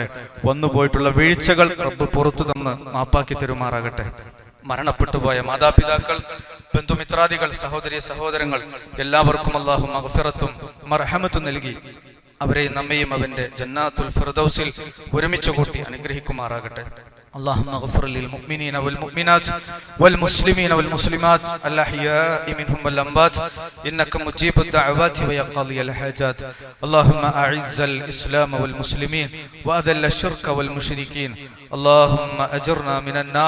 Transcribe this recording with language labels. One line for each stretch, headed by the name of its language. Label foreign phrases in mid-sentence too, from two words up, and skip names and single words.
Malayalam: വന്നുപോയിട്ടുള്ള വീഴ്ചകൾ റബ്ബ് പുറത്തു തന്ന് മാപ്പാക്കി തരുമാറാകട്ടെ. മരണപ്പെട്ടുപോയ മാതാപിതാക്കൾ, ബന്ധുമിത്രാദികൾ, സഹോദരി സഹോദരങ്ങൾ എല്ലാവർക്കും അല്ലാഹു മഗ്ഫിറത്തും മർഹമത്തും നൽകി അവരെയും നമ്മയും അവന്റെ
Arabic: جنات الفردوس
Malayalam: ഒരുമിച്ച് കൂട്ടി അനുഗ്രഹിക്കുമാറാകട്ടെ.
Arabic: اللهم اغفر للمؤمنين والمؤمنات والمسلمين والمسلمات الأحياء منهم والأموات إنك مجيب الدعوات ويا قاضي الحاجات. اللهم أعز الإسلام والمسلمين وأذل الشرك والمشركين. اللهم أجرنا من النار.